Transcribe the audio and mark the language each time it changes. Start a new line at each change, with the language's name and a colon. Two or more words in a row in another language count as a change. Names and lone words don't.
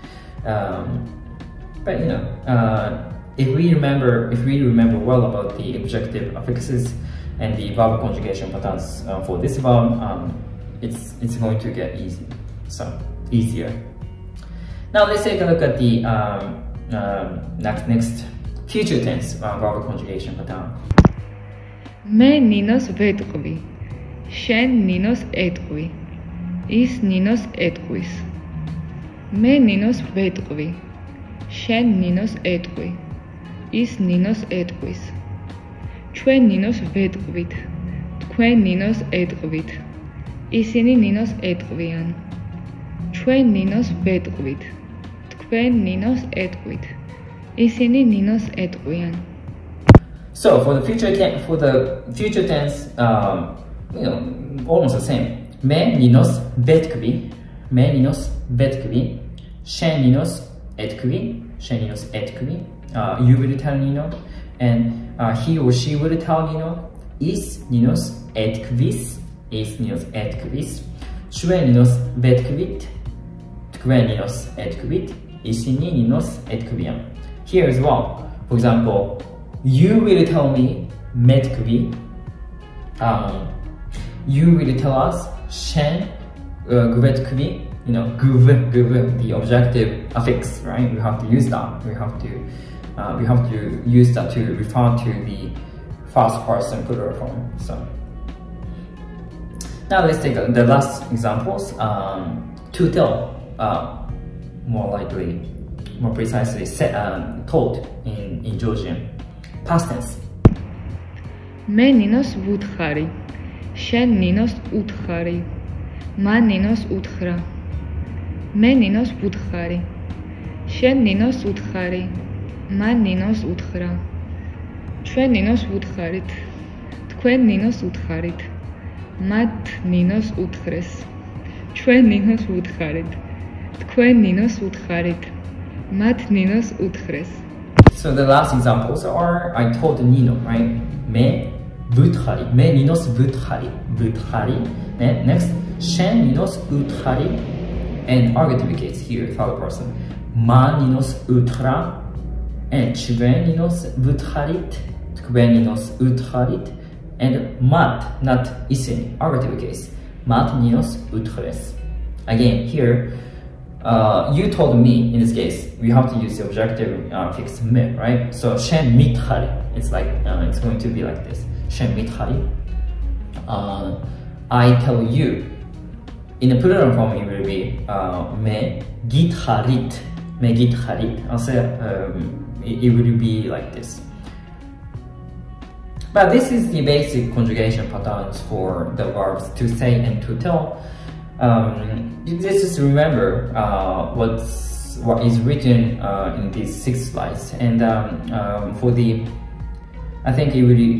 English: But if we remember well about the objective affixes and the verb conjugation patterns for this verb, it's going to get easier. Now let's take a look at the next future tense verb conjugation pattern.
Georgian: მე ნინოს ვეტყვი, შენ ნინოს ეტყვი, ის ნინოს ეტყვის. მე ნინოს ვეტყვი, შენ ნინოს ეტყვი, ის ნინოს ეტყვის. ჩვენ ნინოს ვეტყვით, თქვენ ნინოს ეტყვით, ისინი ნინოს ეტყვიან. ჩვენ ნინოს ვეტყვით, თქვენ ნინოს ეტყვით, ისინი ნინოს ეტყვიან.
English: So for the future tense, almost the same.
Georgian: მე ნინოს ვეტყვი, მე ნინოს ვეტყვი, შენ ნინოს ეტყვი, შენ ნინოს ეტყვი.
English: You will tell Nino, and he or she will tell Nino.
Georgian: ის ნინოს ეტყვის, ის ნინოს ეტყვის. ჩვენ ნინოს ვეტყვით, თქვენ ნინოს ეტყვით, ისინი ნინოს ეტყვიან.
English: Here as well, for example, you will tell me მეტყვი, you will tell us
Georgian: შენ გვეტყვი,
English: the objective affix, right? We have to use that. We have to use that to refer to the first person plural form. So now let's take the last examples. To tell, more precisely, told in Georgian. Past tense.
Georgian: მე ნინოს ვუთხარი, შენ ნინოს უთხარი, მან ნინოს უთხრა. მე ნინოს ვუთხარი, შენ ნინოს უთხარი, მან ნინოს უთხრა. ჩვენ ნინოს ვუთხარით, თქვენ ნინოს უთხარით, მათ ნინოს უთხრეს. ჩვენ ნინოს ვუთხარით, თქვენ ნინოს უთხარით, მათ ნინოს უთხრეს.
English: So the last examples are I told Nino, right?
Georgian: მე ვუთხარი, მე ნინოს ვუთხარი,
English: and next
Georgian: შენ ნინოს უთხარი,
English: and argative case here, third person.
Georgian: მან ნინოს უთხრა, and ჩვენ ნინოს ვუთხარით, თქვენ ნინოს უთხარით, and მათ, not ისინი,
English: argative case.
Georgian: მათ ნინოს უთხრეს.
English: Again, here, you told me, in this case, we have to use the objective fix me, right?
Georgian: So შენ მითხარი,
English: it's going to be like this.
Georgian: შენ მითხარი.
English: I tell you. In the plural form, it will be
Georgian: მე გითხარით. მე გითხარით.
English: Also, it will be like this. But this is the basic conjugation patterns for the verbs to say and to tell. Just remember what is written in these 6 slides, and I think it will.